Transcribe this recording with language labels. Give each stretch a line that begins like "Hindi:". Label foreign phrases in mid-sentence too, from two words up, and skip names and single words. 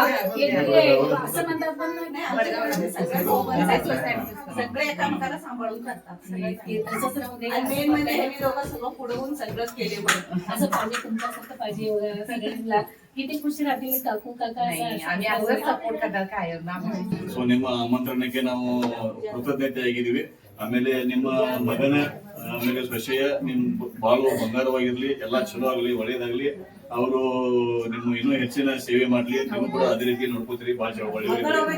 Marathi: असं म्हणतात पण सगळे एकामेकाला सांभाळून करतात. तसंच राहू दे. आणि मेन म्हणजे हे दोघं सगळं पुढे होऊन सगळंच केले बरं. असं पाहिजे, तुमच्यासारखं पाहिजे वगैरे सगळ्यांना. किती खुशी राहतील काकू काका. आम्ही असंच सपोर्ट करतात कायम.
Kannada: ಸೊ ನಿಮ್ಮ ಆಮಂತ್ರಣಕ್ಕೆ ನಾವು ಕೃತಜ್ಞತೆಯಾಗಿದ್ದೀವಿ. ಆಮೇಲೆ ನಿಮ್ಮ ಮಗನ ಆಮೇಲೆ ಸೊಸೆಯ ನಿಮ್ ಬಾಳು ಬಂಗಾರವಾಗಿರ್ಲಿ, ಎಲ್ಲಾ ಚಲೋ ಆಗ್ಲಿ, ಒಳ್ಳೇದಾಗ್ಲಿ. ಅವರು ನಿಮ್ಮ ಇನ್ನೂ ಹೆಚ್ಚಿನ ಸೇವೆ ಮಾಡ್ಲಿ, ನೀವು ಕೂಡ ಅದೇ ರೀತಿ ನೋಡ್ಕೋತೀರಿ.